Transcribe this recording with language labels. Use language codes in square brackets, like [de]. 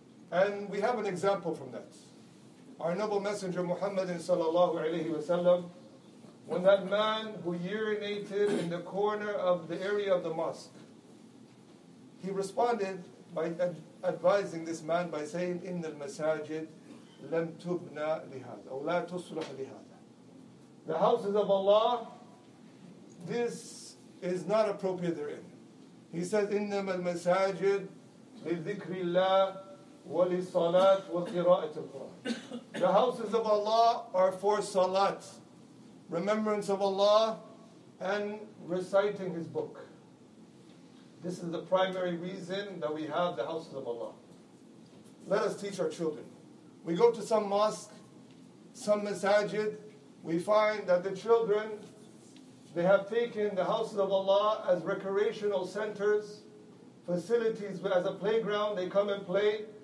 [en] And we have an example from that. Our noble messenger Muhammad sallallahu alayhi wa sallam, when that man who urinated in the corner of the area of the mosque, he responded by advising this man by saying, [ar] إِنَّ الْمَسَاجِدِ لَمْ تُبْنَى لِهَذَا أو لَا تُصْلُحْ لِهَذَا. [en] The houses of Allah, this is not appropriate therein. He says, [ar] إِنَّمَا الْمَسَاجِدِ لِذِكْرِ اللَّهِ وَلِلصَّلَاةِ وَقِرَاءَةِ الْقُرْآنِ. [en] The houses of Allah are for salat, remembrance of Allah, and reciting His book. This is the primary reason that we have the houses of Allah. Let us teach our children. We go to some mosque, some masajid, we find that the children, they have taken the houses of Allah as recreational centers, facilities as a playground. They come and play.